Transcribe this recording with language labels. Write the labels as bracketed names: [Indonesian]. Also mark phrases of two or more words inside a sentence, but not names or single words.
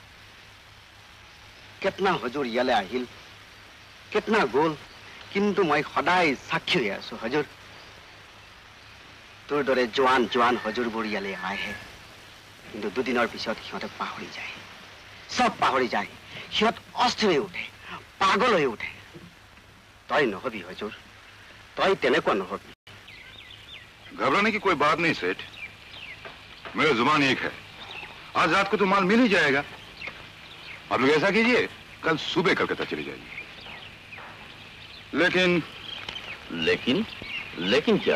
[Assamese] কেতনা হজুর ইয়ালে আহিল, কেতনা গ'ল, কিন্তু মই সদায় সাক্ষী হৈ আছো হজুর। তোৰ দৰে জোৱান জোৱান হজুৰবোৰ ইয়ালে আহে, কিন্তু দুদিনৰ পিছত সিহঁতে পাহৰি যায়, সব পাহৰি যায়। সিহঁত অস্থিৰ হৈ উঠে, পাগল হৈ উঠে। তই নহবি হজুর, তই তেনেকুৱা নহবি। [Hindi] घबराने की कोई बात नहीं सेठ, मेरा जुबान एक है। आज रात को तो माल मिल ही जाएगा। आप लोग ऐसा कीजिए, कल सुबह कलकत्ता चले जाइए। लेकिन क्या?